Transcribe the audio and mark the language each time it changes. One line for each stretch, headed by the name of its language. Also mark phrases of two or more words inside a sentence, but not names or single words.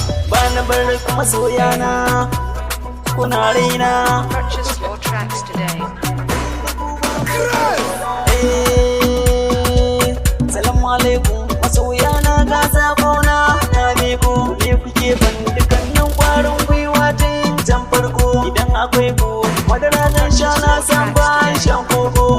Hausa: Bana bar ku masoyana, kuna raina.
English: Purchase your tracks today.
Hausa: Eh,
Arabic: السلام عليكم,
Hausa: masoyana ga sakona, na miƙo, me kuke ban dukannin ƙwarin gwiwa tun can farko. Idan akwai ku, madara zan sha na san ba shan koko.